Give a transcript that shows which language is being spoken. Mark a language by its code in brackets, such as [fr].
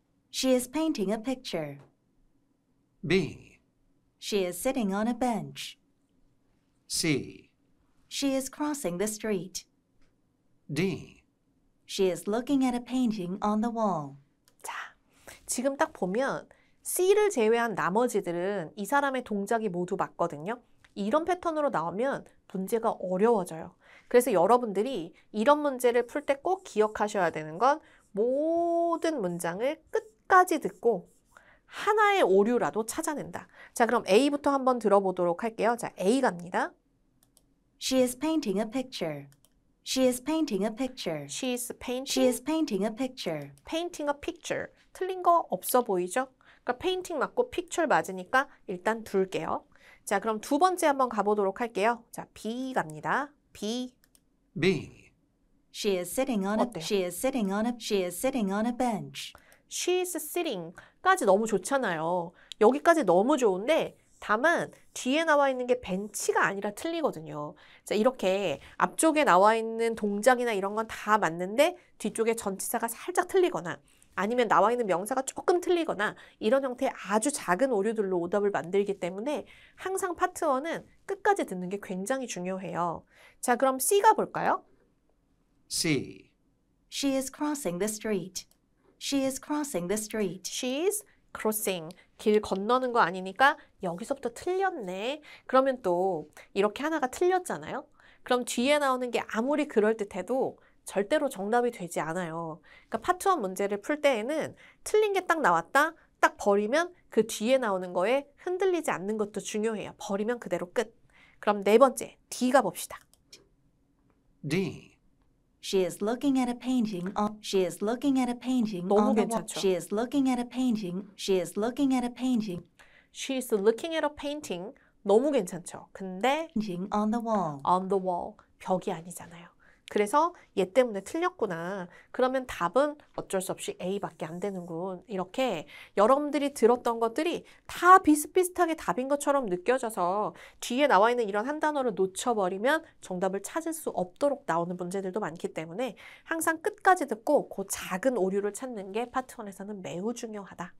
[en] She is painting a picture. B. She is sitting on a bench. C. She is crossing the street. D. She is looking at a painting on the wall. [ko] 자, 지금 딱 보면 C를 제외한 나머지들은 이 사람의 동작이 모두 맞거든요. 이런 패턴으로 나오면 문제가 어려워져요. 그래서 여러분들이 이런 문제를 풀 때 꼭 기억하셔야 되는 건 모든 문장을 끝까지 듣고 하나의 오류라도 찾아낸다. 자, 그럼 A부터 한번 들어보도록 할게요. 자, A 갑니다. [en] She is painting a picture. She is painting a picture. She is painting. She is painting a picture. painting a picture. [ko] 틀린 거 없어 보이죠? 그러니까 painting 맞고 picture 맞으니까 일단 둘게요. 자, 그럼 두 번째 한번 가보도록 할게요. 자, B 갑니다. B. [en] B. She is sitting on a [ko] 어때요? [en] she is sitting on a she is sitting on a bench. She is sitting [ko] 까지 너무 좋잖아요. 여기까지 너무 좋은데 다만 뒤에 나와 있는 게 벤치가 아니라 틀리거든요. 자, 이렇게 앞쪽에 나와 있는 동작이나 이런 건 다 맞는데 뒤쪽에 전치사가 살짝 틀리거나 아니면 나와 있는 명사가 조금 틀리거나 이런 형태의 아주 작은 오류들로 오답을 만들기 때문에 항상 파트 1은 끝까지 듣는 게 굉장히 중요해요. 자, 그럼 C가 볼까요? [en] C. She is crossing the street. She is crossing the street. She's crossing. [ko] 길 건너는 거 아니니까 여기서부터 틀렸네. 그러면 또 이렇게 하나가 틀렸잖아요. 그럼 뒤에 나오는 게 아무리 그럴듯해도 절대로 정답이 되지 않아요. 그러니까 파트 1 문제를 풀 때에는 틀린 게 딱 나왔다, 딱 버리면 그 뒤에 나오는 거에 흔들리지 않는 것도 중요해요. 버리면 그대로 끝. 그럼 네 번째, D가 봅시다. [en] D. She is looking at a painting. She is looking at a painting [ko] 너무 [en] on the wall. [ko] 괜찮죠? [en] She is looking at a painting. She is looking at a painting She's looking at a painting. [ko] 너무 괜찮죠? 근데 [en] on the wall. on the wall, [ko] 벽이 아니잖아요. 그래서 얘 때문에 틀렸구나. 그러면 답은 어쩔 수 없이 A밖에 안 되는군. 이렇게 여러분들이 들었던 것들이 다 비슷비슷하게 답인 것처럼 느껴져서 뒤에 나와 있는 이런 한 단어를 놓쳐버리면 정답을 찾을 수 없도록 나오는 문제들도 많기 때문에 항상 끝까지 듣고 그 작은 오류를 찾는 게 파트 1에서는 매우 중요하다.